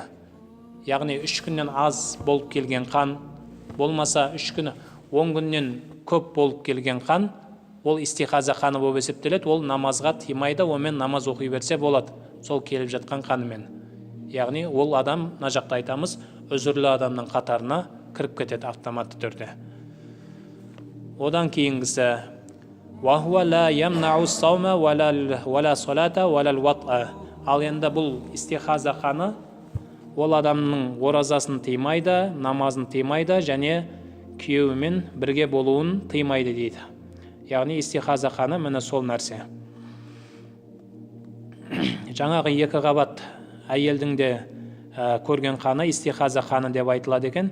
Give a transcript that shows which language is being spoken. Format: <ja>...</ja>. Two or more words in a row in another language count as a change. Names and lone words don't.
<kk>Яғни 3 күннен аз болып келген қан, болмаса 3 күні 10 күннен көп болып келген қан, ол истихаза қаны болып есептеледі. Ол намазға тыймайды, онымен намаз оқи берсе болады, сол келіп жатқан қанымен. Яғни ол адам, мына жақта айтамыз, үзірлі адамның қатарына кіріп кетеді автоматты түрде. Одан кейінгісі</kk> <ar>وَهُوَ لَا يَمْنَعُ الصَّوْمَ وَلَا صَلَاةَ وَلَا الْوَطْءَ.</ar> <kk>Ал енді бұл истихаза қаны ол адамның оразасын тыймайды, намазын тыймайды және күйеуімен бірге болуын тыймайды дейді. Яғни истихаза қаны міне сол нәрсе. Жаңағы екі қабат әйелдің де көрген қаны истихаза қаны деп айтылады екен.</kk>